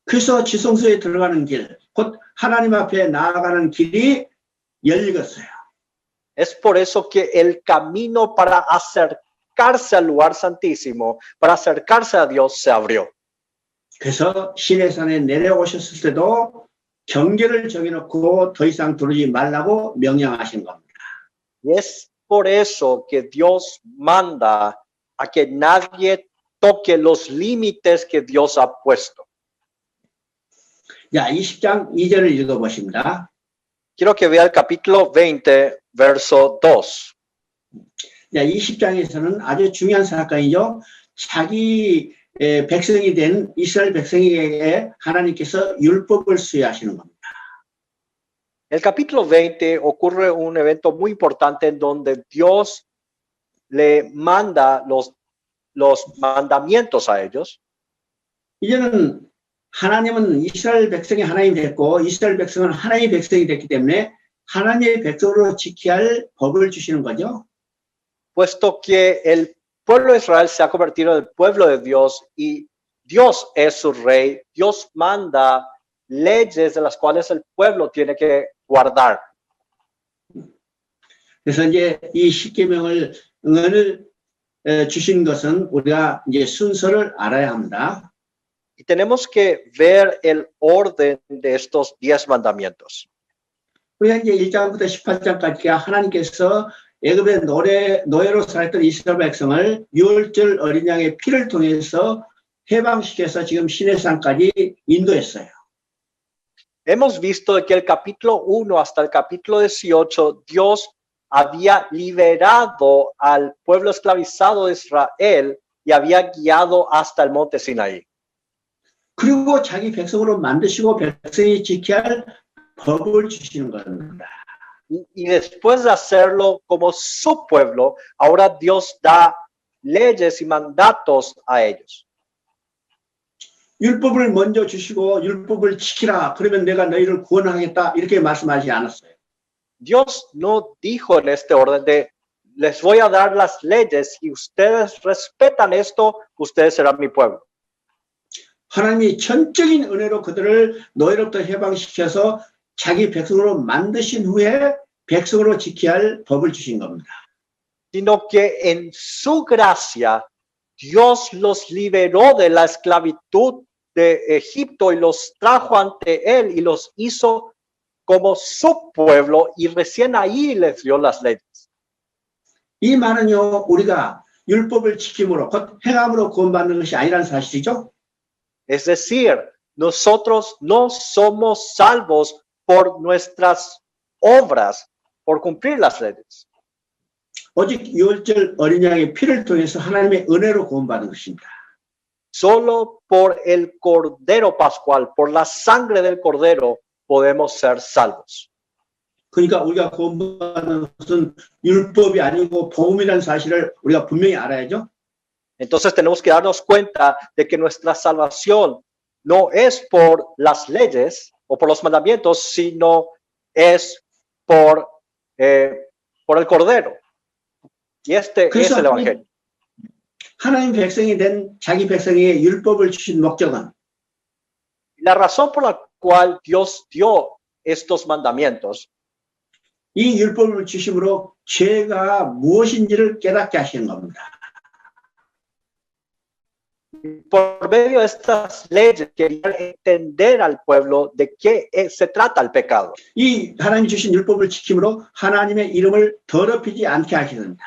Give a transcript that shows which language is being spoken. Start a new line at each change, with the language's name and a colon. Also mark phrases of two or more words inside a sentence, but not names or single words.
Korean: 그래서 지성소에 들어가는 길, 곧 하나님 앞에 나아가는 길이 열렸어요.
Spanish: Es por eso que el camino para acercarse al lugar santísimo, para acercarse a Dios, se abrió.
Korean: 그래서 시내산에 내려오셨을 때도 경계를 정해놓고 더 이상 들어오지 말라고 명령하신 겁니다.
Spanish: Y es por eso que Dios manda a que nadie toque los límites que Dios ha puesto.
Korean: 자, 20장 2절을 읽어보십니다.
Spanish: Quiero que vea el capítulo 20, verso 2.
Korean: 자, 20장에서는 아주 중요한 사건이죠. 자기 백성이 된 이스라엘 백성에게 하나님께서 율법을 수여하시는 겁니다.
Spanish: En el capítulo 20 ocurre un evento muy importante en donde Dios le manda los mandamientos a ellos.
Korean: 이제는 하나님은 이스라엘 백성이 하나님이 됐고 이스라엘 백성은 하나님의 백성이 됐기 때문에 하나님의 백성으로 지켜야 할 법을 주시는 거죠.
Spanish: Puesto que el pueblo de Israel se ha convertido en el pueblo de Dios y Dios es su rey, Dios manda leyes de las cuales el pueblo tiene que guardar.
Korean: 그래서 이제 이 십계명을 응언을 주신 것은 우리가 이제 순서를 알아야 합니다.
Spanish: Y tenemos que ver el orden de estos 10 mandamientos.
Korean: 우리가 이제 1장부터 18장까지 하나님께서 애굽의 노예로 살았던 이스라엘 백성을 유월절 어린 양의 피를 통해서 해방시켜서 지금 시내산까지 인도했어요.
Spanish: Hemos visto que el capítulo 1 hasta el capítulo 18, Dios había liberado al pueblo esclavizado de Israel y había guiado hasta el monte Sinaí.
Korean: 그리고 자기 백성으로 만드시고 백성이 지켜야 할 법을 주시는 겁니다.
Spanish: Y después de hacerlo como su pueblo, ahora Dios da leyes y mandatos a ellos.
Korean: 율법을 먼저 주시고 율법을 지키라. 그러면 내가 너희를 구원하겠다. 이렇게 말씀하지 않았어요.
Spanish: Dios no dijo en este orden de les voy a dar las leyes y ustedes respetan esto, ustedes serán mi pueblo.
Korean: 하나님이 전적인 은혜로 그들을 노예로부터 해방시켜서 자기 백성으로 만드신 후에 백성으로 지켜야 할 법을 주신 겁니다.
Spanish: Sino que en su gracia Dios los liberó de la esclavitud de Egipto y los trajo ante él y los hizo como su pueblo y recién ahí les dio las leyes.
Korean: 이 말은요, 우리가 율법을 지킴으로 곧 행함으로 구원받는 것이 아니라는 사실이죠.
Spanish: Es decir, nosotros no somos salvos por nuestras obras, por cumplir las leyes.
Korean: 오직 유월절 어린 양의 피를 통해서 하나님의 은혜로 구원받는 것입니다.
Spanish: Solo por el Cordero Pascual, por la sangre del Cordero, podemos ser salvos.
Korean: 그러니까 우리가 구원받는 것은 율법이 아니고 복음이라는 사실을 우리가 분명히 알아야죠.
Spanish: Entonces tenemos que darnos cuenta de que nuestra salvación no es por las leyes o por los mandamientos, sino es por el Cordero. Y este es el Evangelio.
Korean: 하나님 백성이 된 자기 백성에게 율법을 주신 목적은
Spanish: La razón por la cual Dios dio estos mandamientos
Korean: 이 율법을 주심으로 죄가 무엇인지를 깨닫게 하시는 겁니다.
Spanish: por medio de estas leyes querían entender al pueblo de qué se trata el pecado.
Korean: 이 하나님 주신 율법을 지킴으로 하나님의 이름을 더럽히지 않게 하시는다.